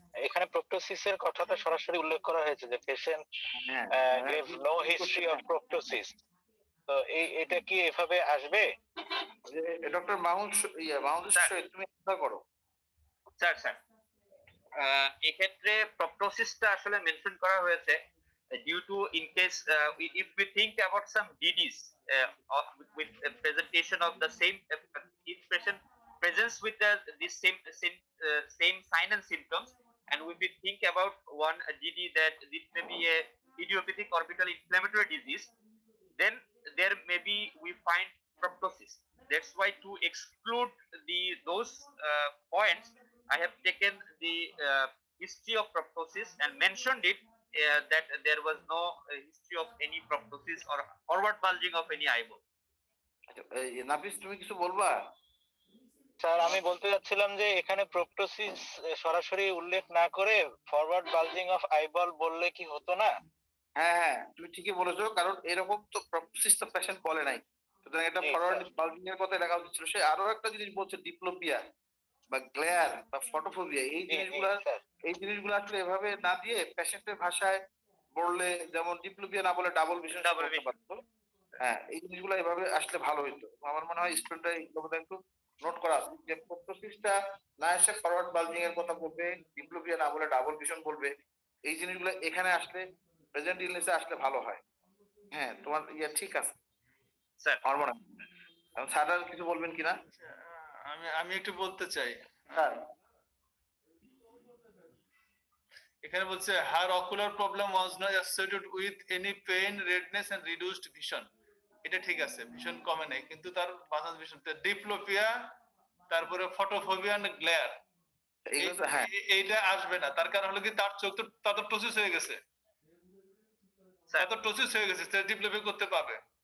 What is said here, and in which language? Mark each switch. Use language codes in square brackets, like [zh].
[bn] এখানে প্রোপটোসিসের কথাটা সরাসরি উল্লেখ করা হয়েছে যে [en] patient gave no history of proptosis, [bn] তো এটা কি এভাবে আসবে? ডক্টর মাহমুদ শহীদ তুমি অ্যান্সার করো। স্যার এক্ষেত্রে প্রপটোসিসটা আসলে মেনশন করা হয়েছে [en] due to in case if we think about some DDs with presentation of the same patient presents with the same sign and symptoms, and if we think about one DD that it may be a idiopathic orbital inflammatory disease, then there may be we find proptosis. That's why to exclude those points, I have taken the history of proptosis and mentioned it that there was no history of any proptosis or forward bulging of any eyeball. [bn] নাফিস তুমি কিছু বলবা? Sir, আমি বলতে যাচ্ছিলাম যে এখানে প্রোপটোসিস সরাসরি উল্লেখ না করে [en] forward bulging of eyeball [bn] বললে কি হতো না? হ্যাঁ তুমি ঠিকই বলেছো, কারণ এরকম তো প্রোপটোসিস তো পেশেন্ট বলে নাই, সুতরাং এটা ফরওয়ার্ড বালজিং এর কথা লেখা উচিত ছিল। সে আরো একটা জিনিস বলছে ডিপ্লোপিয়া বা গ্লেয়ার বা ফটোফোবিয়া, এই জিনিসগুলো আসলে এভাবে না দিয়ে পেশেন্টের ভাষায় বললে, যেমন ডিপ্লোপিয়া না বলে ডাবল ভিশন বলতে পারতো। হ্যাঁ, এই জিনিসগুলো এভাবে আসলে ভালো হইতো। আমার মনে হয় স্টুডেন্টরা এইগুলো একটু নোট করা উচিত যে প্রোপটোসিসটা না এসে ফরওয়ার্ড বালজিং এর কথা বলবে, ডিপ্লোপিয়া না বলে ডাবল ভিশন বলবে, এই জিনিসগুলো এখানে আসলে প্রেজেন্ট ইলনেসে আসলে ভালো হয়। হ্যাঁ, তোমার ঠিক আছে স্যার, আমার মনে হয়। স্যার কিছু বলবেন কিনা? আমি আমি একটু বলতে চাই। হ্যাঁ এখানে বলছে [en] her ocular problem was not associated with any pain, redness and reduced vision. [bn] এটা ঠিক আছে, ভিশন কমে নাই, কিন্তু তার বাসাস ভিশন, ডিপ্লোপিয়া, তারপরে ফটোফোবিয়া এন্ড গ্লেয়ার, এগুলো হ্যাঁ এইটা আসবে না। তার কারণ হলো কি তার চোখ তো টোসিস হয়ে গেছে, টোসিস হয়ে গেছে, সে ডিপ্লোপিয়া করতে পাবে